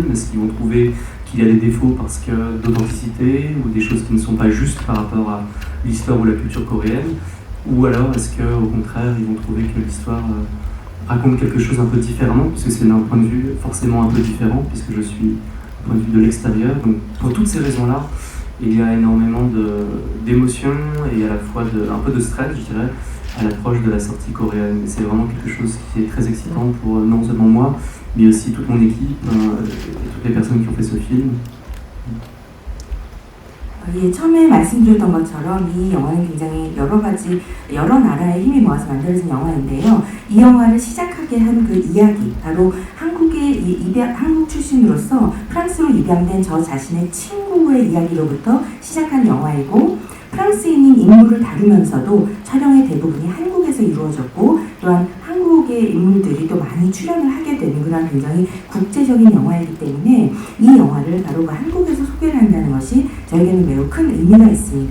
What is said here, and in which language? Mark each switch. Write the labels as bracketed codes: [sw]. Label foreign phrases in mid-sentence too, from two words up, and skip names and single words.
[fr] Est-ce qu'ils vont trouver qu'il y a des défauts parce que d'authenticité ou des choses qui ne sont pas justes par rapport à l'histoire ou la culture coréenne, ou alors est-ce qu'au contraire, ils vont trouver que l'histoire raconte quelque chose un peu différemment, puisque c'est d'un point de vue forcément un peu différent, puisque je suis d'un point de vue de l'extérieur. Donc pour toutes ces raisons-là, il y a énormément d'émotions et à la fois un peu de stress, je dirais, à l'approche de la sortie coréenne. Et c'est vraiment quelque chose qui est très excitant pour non seulement moi, mais aussi toute mon équipe et toutes les personnes qui ont fait ce film. [ko] 예, 처음에 말씀드렸던 것처럼 이 영화는 굉장히 여러 나라의 힘이 모아서 만들어진 영화인데요. 이 영화를 시작하게 한 그 이야기, 바로 한국 출신으로서 프랑스로 입양된 저 자신의 친구의 이야기로부터 시작한 영화이고, 프랑스인인 인물을 다루면서도 촬영의 대부분이 한국에서 이루어졌고, 또한 한국의 인물들이 또 많이 출연을 하게 되는 그런 굉장히 국제적인 영화이기 때문에 이 영화를 바로 한국에서 소개를 한다는 것이 저에게는 매우 큰 의미가 있습니다.